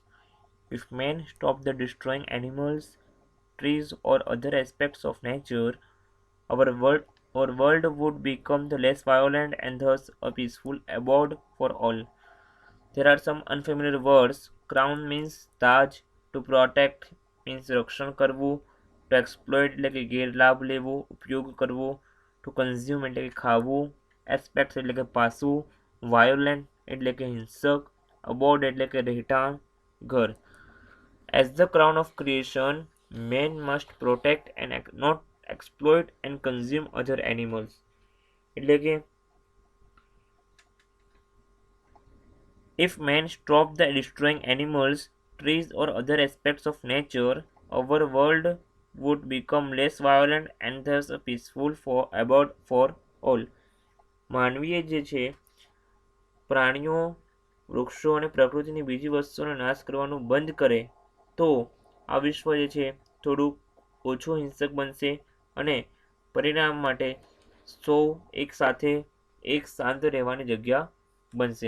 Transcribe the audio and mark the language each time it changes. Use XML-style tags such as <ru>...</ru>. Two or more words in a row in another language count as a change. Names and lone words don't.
<en>If man stopped the destroying animals, trees, or other aspects of nature, our world, our world would become the less violent and thus a peaceful abode for all. There are some unfamiliar words. Crown means તાજ, to protect means</en> <gu>રક્ષણ કરવું,</gu> <en>to exploit</en> <gu>એટલે કે ગેરલાભ લેવો, ઉપયોગ કરવો,</gu> <en>to consume</en> <gu>એટલે કે ખાવું, aspects એટલે કે પાસું, violent એટલે કે હિંસક, abode એટલે કે રહેઠાણ, ઘર.</gu> <en>As the crown of creation, man must protect and not exploit and consume other animals.</en> <gu>એટલે કે</gu> <en>if man stopped the destroying animals, trees, or other aspects of nature, our world would become less violent and thus a peaceful for abode for all.</en> <gu>માનવીએ જે છે પ્રાણીઓ, વૃક્ષો અને પ્રકૃતિની બીજી વસ્તુઓનો નાશ કરવાનું બંધ કરે તો આ વિશ્વ જે છે થોડું ઓછું હિંસક બનશે અને પરિણામ માટે સૌ એક સાથે એક શાંત રહેવાની જગ્યા બનશે.</gu>